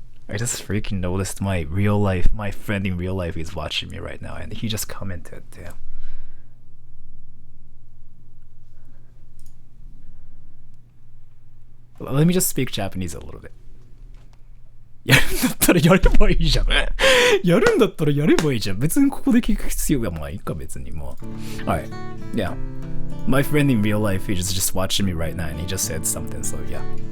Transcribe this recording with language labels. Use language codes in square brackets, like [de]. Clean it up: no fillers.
[en] I just freaking noticed my friend in real life is watching me right now, and he just commented, damn. Let me just speak Japanese a little bit. [ja] やるんだったらやればいいじゃん。やるんだったらやればいいじゃん。別にここで聞く必要がまあいいか別にもう。 [en] Alright, yeah. My friend in real life, he's just watching me right now, and he just said something, so yeah.